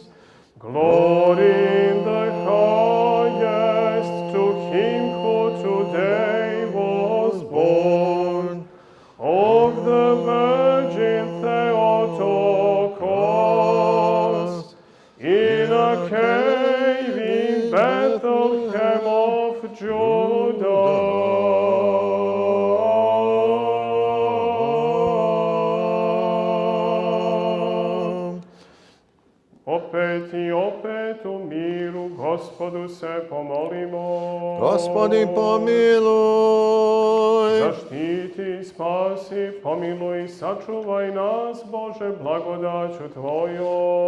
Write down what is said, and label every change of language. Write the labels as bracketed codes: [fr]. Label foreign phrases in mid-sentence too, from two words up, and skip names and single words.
[en] Glory in the highest to him who today was born. Of the Virgin Theotokos, in a cave in Bethlehem of Judah. [sr] Opet i opet svetu miru, Gospodu se pomolimo. [cu] Gospodi, pomiluj. [sr] Zaštiti, spasi, pomiluj, sačuvaj nas, Bože, blagodaću Tvojom.